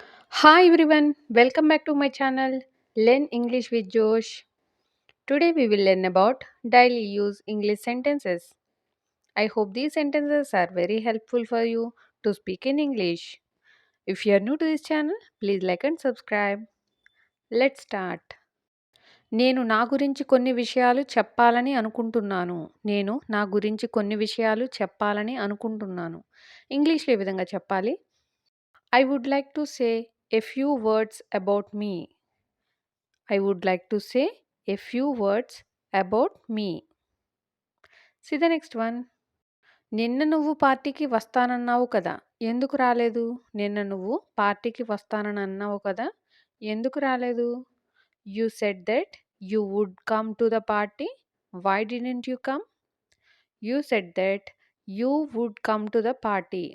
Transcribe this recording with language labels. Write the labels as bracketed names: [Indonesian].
[English] Hi everyone, welcome back to my channel Learn English with Josh. Today we will learn about daily use English sentences. I hope these sentences are very helpful for you to speak in English. If you are new to this channel, please like and subscribe. Let's start. [Telugu] నేను నా గురించి కొన్ని విషయాలు చెప్పాలని అనుకుంటున్నాను. నేను నా గురించి కొన్ని విషయాలు చెప్పాలని అనుకుంటున్నాను. ఇంగ్లీష్‌లో ఈ విధంగా చెప్పాలి. [English] I would like to say a few words about me. I would like to say a few words about me. See the next one. [Telugu] నిన్న నువ్వు పార్టీకి వస్తానన్నావు కదా! ఎందుకు రాలేదు? నిన్న నువ్వు పార్టీకి వస్తానని అన్నావు కదా! ఎందుకు రాలేదు? [English] You said that you would come to the party. Why didn't you come? You said that you would come to the party.